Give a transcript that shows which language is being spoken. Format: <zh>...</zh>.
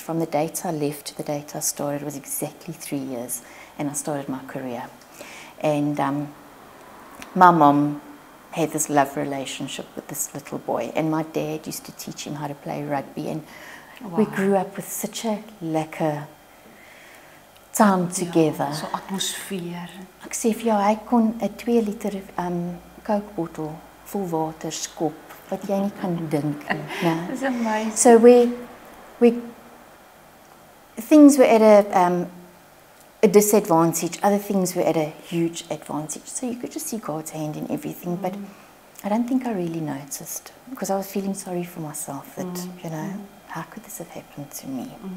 <en>From the date I left to the date I started was exactly 3 years, and I started my career. And my mom had this love relationship with this little boy, and my dad used to teach him how to play rugby, and we grew up with such a lekker time together.</en> <af>So atmosfeer. Ek sê vir jou, hy kon 'n 2 liter Coke bottle vol water skop wat jy nie kan dink nie.</af> <en>That's amazing. So things were at a disadvantage, other things were at a huge advantage. So you could just see God's hand in everything, but I don't think I really noticed, because I was feeling sorry for myself that, you know, how could this have happened to me?</en>